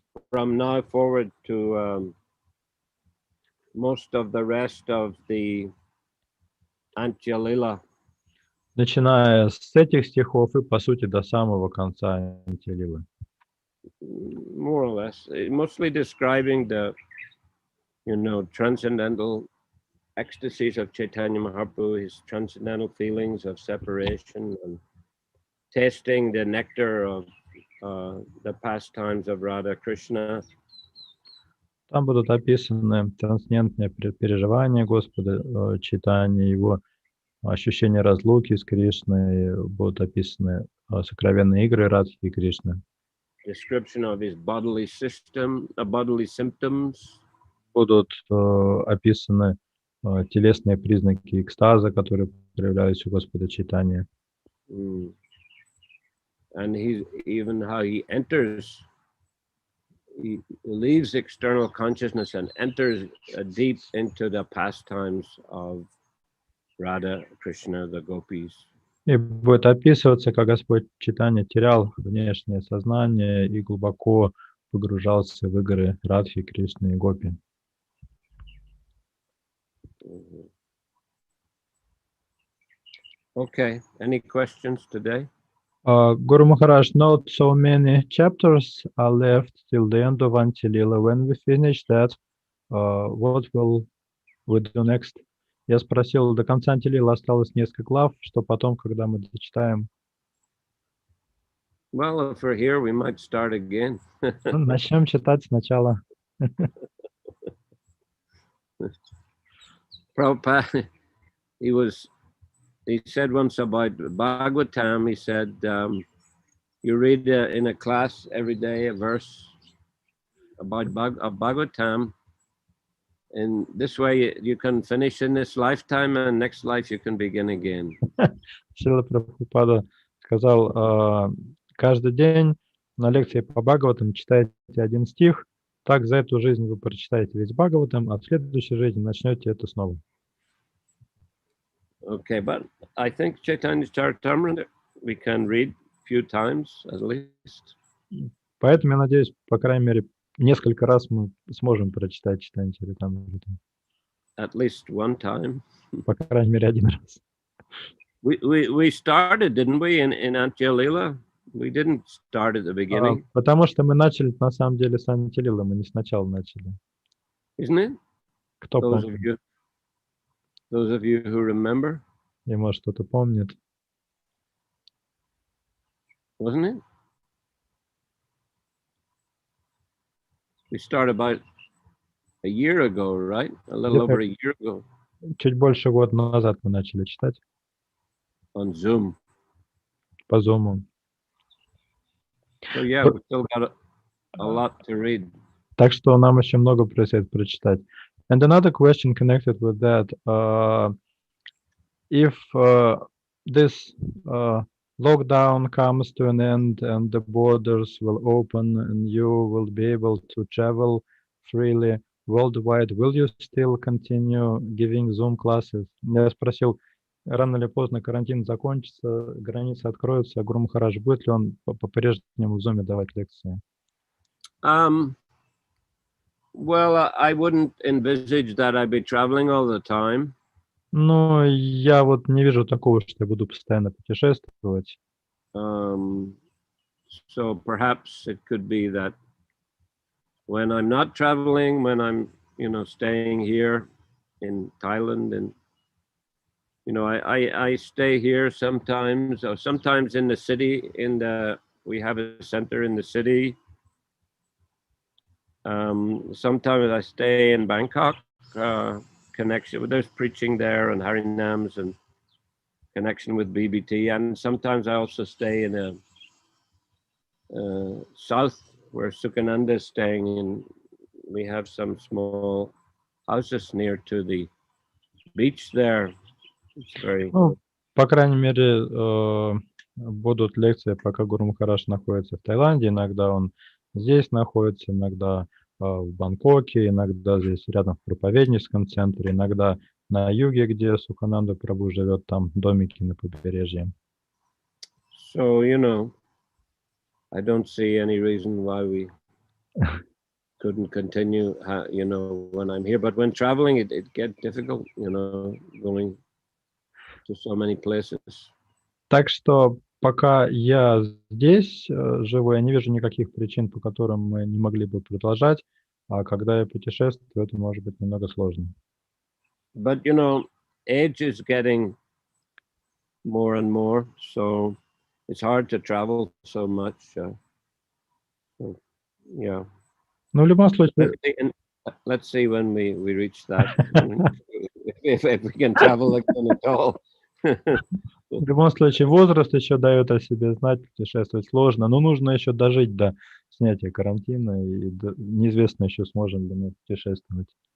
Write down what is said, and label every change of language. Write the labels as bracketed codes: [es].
[en] From now forward to most of the rest of the Антья-лила. [ru] Начиная с этих стихов и, по сути, до самого конца Антья-лилы. [en] More or less, mostly describing the, transcendental ecstasies of Chaitanya Mahaprabhu, his transcendental feelings of separation, and tasting the nectar of the pastimes of Radha Krishna. [ru] Там будут описаны трансцендентные переживания Господа Чайтаньи, его ощущение разлуки с Кришной, будут описаны сокровенные игры Радхи и Кришны. [en] Description of his bodily system, bodily symptoms. [ru] Будут описаны телесные признаки экстаза, которые проявляются у Господа Чайтаньи. [en] And even how he enters, he leaves external consciousness and enters deep into the pastimes of Radha, Krishna, the gopis. [ru] И будет описываться, как Господь Чайтанья терял внешнее сознание и глубоко погружался в игры Радхи, Кришны и Гопи. [en] Okay, any questions today? Guru Maharaj, not so many chapters are left till the end of Антья-лила. When we finish that, what will we do next? [ru] Я спросил, до конца Антья-лилы осталось несколько глав, что потом, когда мы дочитаем? [en] Well, if we're here, we might start again. [ru] Начнем читать сначала. [en] Prabhupada, he said once about Bhagavatam, he said, you read in a class every day a verse about Bhagavatam, and this way you can finish in this lifetime, and next life you can begin again. [ru] Шрила Прабхупада сказал, каждый день на лекции по Бхагаватам читайте один стих, так за эту жизнь вы прочитаете весь Бхагаватам, а в следующей жизни начнете это снова. [en] Okay, but I think Chaitanya Charitamrita we can read a few times at least. [ru] Поэтому я надеюсь, по крайней мере, несколько раз мы сможем прочитать читание Чаритамриту. [en] At least one time. [ru] По крайней мере, один раз. [en] We started, didn't we, in Антья-лила? We didn't start at the beginning. [ru] Потому что мы начали, на самом деле, с Антья-лилы, мы не сначала начали. [en] Isn't it? [ru] Кто помнит? [en] Those of you who remember. [ru] И, может, кто-то помнит. [en] Wasn't it? We started about a year ago, right? A little over a year ago. [ru] Чуть больше года назад мы начали читать. [en] On Zoom. [ru] По Zoom. [en] So yeah, we still got a lot to read. [ru] Так что нам еще много предстоит прочитать. [en] And another question connected with that, if this lockdown comes to an end and the borders will open and you will be able to travel freely worldwide, will you still continue giving Zoom classes? [ru] Я спросил, рано или поздно карантин закончится, границы откроются, Гуру Махарадж, будет ли он по-прежнему в Zoom давать лекции? [en] Well, I wouldn't envisage that I'd be traveling all the time. [ru] Ну, я вот не вижу такого, что я буду постоянно путешествовать. [en] So perhaps it could be that when I'm not traveling, when I'm, staying here in Thailand, and I stay here sometimes, or sometimes in the city. We have a center in the city. Sometimes I stay in Bangkok, connection with, there's preaching there and Harinams and connection with BBT, and sometimes I also stay in a south where Sukhananda is staying in. We have some small houses near to the beach there. It's very [ru] Ну, по крайней мере, будут лекции, пока Гуру Махарадж находится в Таиланде. Иногда он здесь находится, иногда в Бангкоке, иногда здесь рядом в проповедническом центре, иногда на юге, где Сукананда Прабху живет, там домики на побережье. [en] So, I don't see any reason why we couldn't continue, when I'm here. But when traveling, it gets difficult, going to so many places. [ru] Так что пока я здесь живу, я не вижу никаких причин, по которым мы не могли бы продолжать, а когда я путешествую, это может быть немного сложно. [en] But, age is getting more and more, so it's hard to travel so much. Yeah. [ru] Ну, в любом случае, [en] Let's see when we reach that. if we can travel again at all. [ru] в любом случае, возраст еще дает о себе знать, путешествовать сложно, но нужно еще дожить до снятия карантина, и неизвестно еще, сможем ли мы путешествовать.